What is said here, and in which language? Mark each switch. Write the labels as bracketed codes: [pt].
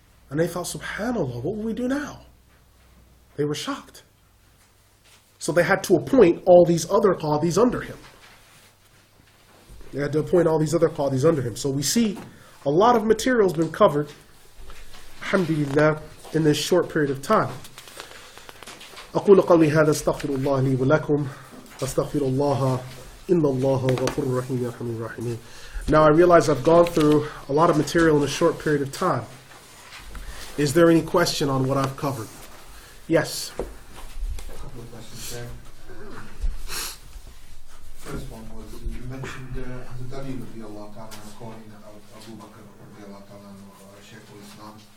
[en] And they thought, subhanAllah, what will we do now? They were shocked. So they had to appoint all these other Qadis under him. They had to appoint all these other Qadis under him. So we see a lot of material has been covered, alhamdulillah, in this short period of time. [ar] أقول قولي هذا استغفر الله لي ولكم استغفر الله إن الله غفور رحيم يرحم الراحمين. [en] Now I realize I've gone through a lot of material in a short period of time. Is there any question on what I've covered? Yes. A couple of questions there. First one was, you mentioned Hazrat Ali radiallahu ta'ala calling Abu Bakr radiallahu ta'ala Shaykh al-Islam.